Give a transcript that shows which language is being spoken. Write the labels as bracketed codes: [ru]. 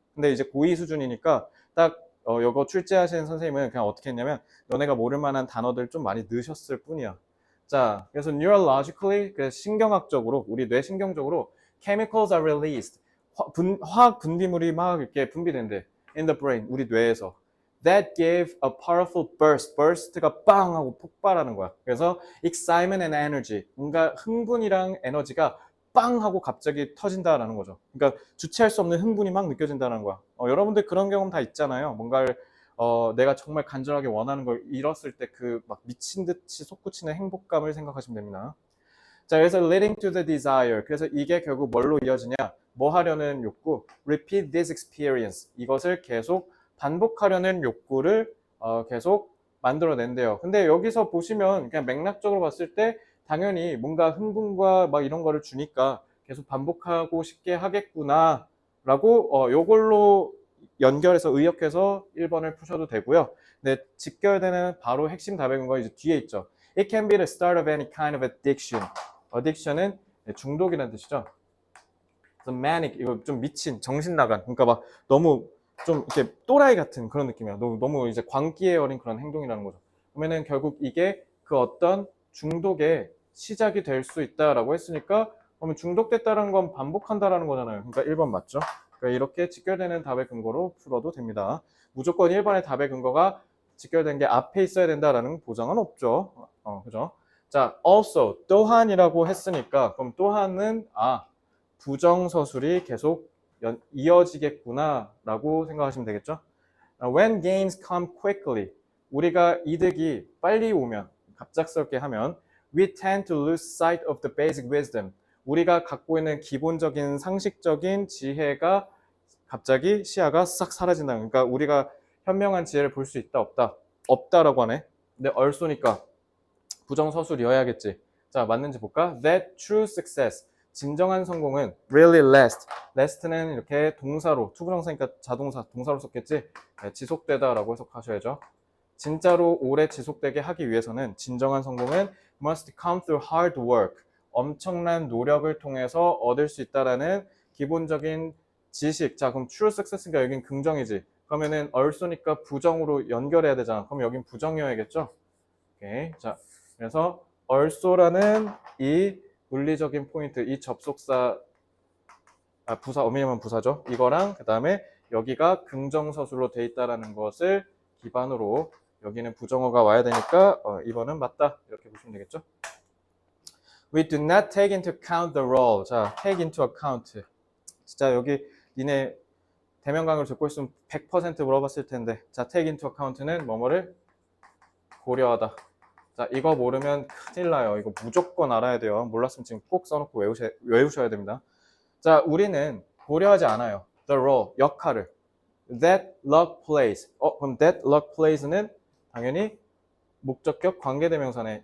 [ko] 근데 이제 고2 수준이니까 딱 이거 출제하시는 선생님은 그냥 어떻게 했냐면 너네가 모를 만한 단어들 좀 많이 넣으셨을 뿐이야. 자, 그래서 neurologically, 신경학적으로, 우리 뇌신경적으로 [en] chemicals are released. [ko] 화학 분비물이 막 이렇게 분비된대. [en] in the brain, [ko] 우리 뇌에서. [en] That gave a powerful burst. [ko] burst가 빵 하고 폭발하는 거야. [en] 그래서 excitement and energy. [ko] 뭔가 흥분이랑 에너지가 빵 하고 갑자기 터진다라는 거죠. 그러니까 주체할 수 없는 흥분이 막 느껴진다는 거야. 여러분들 그런 경험 다 있잖아요. 뭔가를 내가 정말 간절하게 원하는 걸 잃었을 때 그 막 미친 듯이 솟구치는 행복감을 생각하시면 됩니다. [en] 자, 그래서 leading to the desire. [ko] 그래서 이게 결국 뭘로 이어지냐? 뭐 하려는 욕구? [en] Repeat this experience. [ko] 이것을 계속 반복하려는 욕구를 계속 만들어낸대요. 근데 여기서 보시면 그냥 맥락적으로 봤을 때 당연히 뭔가 흥분과 막 이런 거를 주니까 계속 반복하고 싶게 하겠구나 라고 요걸로 연결해서 의역해서 1번을 푸셔도 되고요. 근데 직결되는 바로 핵심 답의 근거 이제 뒤에 있죠. [en] It can be the start of any kind of addiction. [ko] addiction은 중독이라는 뜻이죠. 그래서 manic, 이거 좀 미친, 정신 나간, 그러니까 막 너무 좀 이렇게 또라이 같은 그런 느낌이야. 너무 이제 광기에 어린 그런 행동이라는 거죠. 그러면은 결국 이게 그 어떤 중독의 시작이 될 수 있다라고 했으니까 그러면 중독됐다는 건 반복한다라는 거잖아요. 그러니까 1번 맞죠? 그러니까 이렇게 직결되는 답의 근거로 풀어도 됩니다. 무조건 1번의 답의 근거가 직결된 게 앞에 있어야 된다라는 보장은 없죠. 그죠? 자, also, 또한이라고 했으니까 그럼 또한은 부정서술이 계속 이어지겠구나 라고 생각하시면 되겠죠. [en] When gains come quickly, [ko] 우리가 이득이 빨리 오면, 갑작스럽게 하면 [en] we tend to lose sight of the basic wisdom. [ko] 우리가 갖고 있는 기본적인 상식적인 지혜가 갑자기 시야가 싹 사라진다. 그러니까 우리가 현명한 지혜를 볼 수 있다 없다? 없다라고 하네. 근데 얼쏘니까 부정서술이어야겠지. 자, 맞는지 볼까? [en] That true success. [ko] 진정한 성공은 [en] really last. [ko] last는 이렇게 동사로, 투부정사니까 자동사, 동사로 썼겠지? 네, 지속되다라고 해석하셔야죠. 진짜로 오래 지속되게 하기 위해서는 진정한 성공은 [en] must come through hard work. [ko] 엄청난 노력을 통해서 얻을 수 있다라는 기본적인 지식. 자, 그럼 true success니까 여긴 긍정이지. 그러면은 also니까 부정으로 연결해야 되잖아. 그럼 여긴 부정이어야겠죠? 오케이. 자, 그래서 also라는 이 물리적인 포인트, 이 접속사, 부사, 어미니면 부사죠. 이거랑 그 다음에 여기가 긍정서술로 돼 있다라는 것을 기반으로 여기는 부정어가 와야 되니까 2번은 맞다. 이렇게 보시면 되겠죠. [en] We do not take into account the role. 자, take into account. [ko] 진짜 여기 니네 대면 강의를 듣고 있으면 100% 물어봤을 텐데. 자, take into account는 뭐뭐를 고려하다. 자, 이거 모르면 큰일 나요. 이거 무조건 알아야 돼요. 몰랐으면 지금 꼭 써놓고 외우셔야 됩니다. 자, 우리는 고려하지 않아요. [en] The role, [ko] 역할을. [en] That luck plays. 그럼 that luck plays는 [ko] 당연히 목적격 관계대명사네.